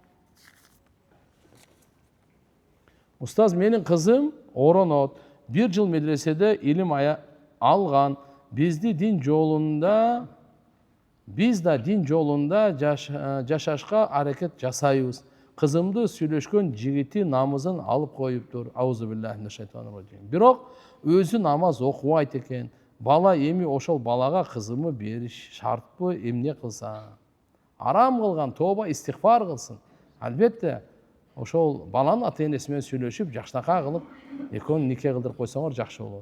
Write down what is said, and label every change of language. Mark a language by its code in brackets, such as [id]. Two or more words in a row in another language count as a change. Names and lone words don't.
[ky] Устаз, менин кызым оронот. 1 жыл медреседе илим алган. Биз да дин жолунда жашашка аракет жасайбыз. Кызымды сүйлөшкөн жигити намазын алып коюптур. [ar] أعوذ بالله من الشيطان الرجيم. [ky] Бирок өзү намаз окубайт экен. Бала эми ошол балага кызымы бериш шартпы, эмне кылса? Арам кылган, тоба истигфар кылсын. Албетте, ошол баланын ата-энеси менен сүйлөшүп, жакшынака кылып, экөөнү нике кылдырып койсоңор жакшы болот.